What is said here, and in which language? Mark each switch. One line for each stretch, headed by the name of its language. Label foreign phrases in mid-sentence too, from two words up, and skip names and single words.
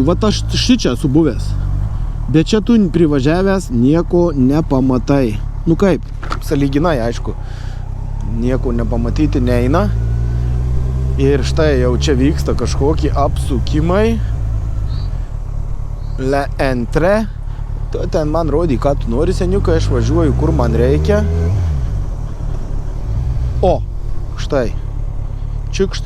Lithuanian: Vat aš šičia esu buvęs. Bet čia tu privažiavęs nieko nepamatai. Nu kaip, sąlyginai, aišku, nieko nepamatyti neina. Ir štai jau čia vyksta kažkokie apsukimai. Le Entre. Tu ten man rodi, ką tu nori, seniukai, aš važiuoju, kur man reikia. O, štai. Čikšt.